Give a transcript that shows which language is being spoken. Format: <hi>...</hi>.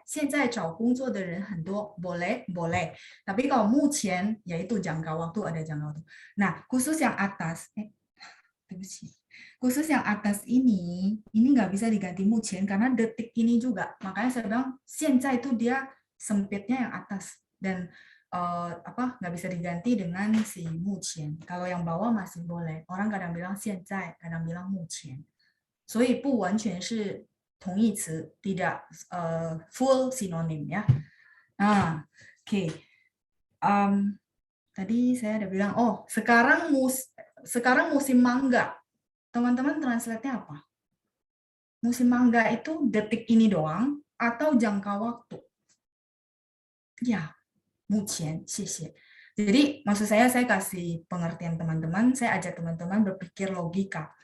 <zh>现在找工作的人很多,</zh> <id>boleh, boleh. Tapi kalau 目前 yaitu jangka waktu, ada jangka waktu. Nah, khusus yang atas, khusus yang atas ini nggak bisa diganti 目前 karena detik ini juga. Makanya saya bilang 现在itu dia sempitnya yang atas dan nggak bisa diganti dengan si 目前. Kalau yang bawah masih boleh. Orang kadang bilang 现在, kadang bilang 目前.</id> <zh>所以不完全是同义词,</zh> <id>tidak full synonym ya. Oke. Tadi saya ada bilang, sekarang musim mangga. Teman-teman translate-nya apa? Musim mangga itu detik ini doang atau jangka waktu? Ya, 目前,</id> <zh>谢谢.</zh> <id>Jadi maksud saya kasih pengertian teman-teman, saya ajak teman-teman berpikir logika.</id>